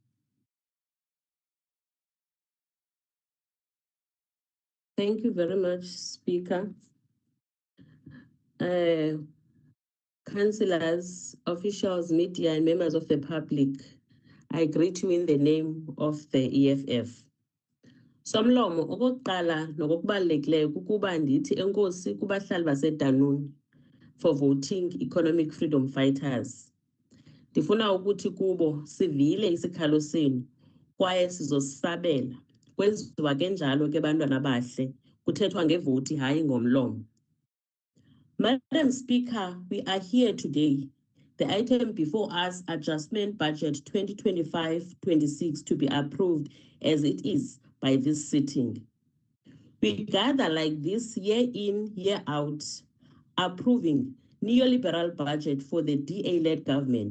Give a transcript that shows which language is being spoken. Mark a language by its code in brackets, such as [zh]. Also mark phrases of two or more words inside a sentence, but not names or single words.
[en] Thank you very much, Speaker. Councillors, officials, media, and members of the public, I greet you in the name of the EFF. [xh] Somlomo okokuqala nokokubalulekileyo kukuba ndithi enkosi kubahlali baseDanuni [en] for voting economic freedom fighters. [xh] Ndifuna ukuthi kubo sivile isikhalo senu kwaye sizosabela. Kwenziwa kenjalo ke bantwana bahle, kuthethwa ngevoti hayi ngomlomo. [en] Madam Speaker, we are here today. The item before us, Adjustment Budget 2025-26, to be approved as it is by this sitting. We gather like this year in, year out, approving neoliberal budget for the DA-led government.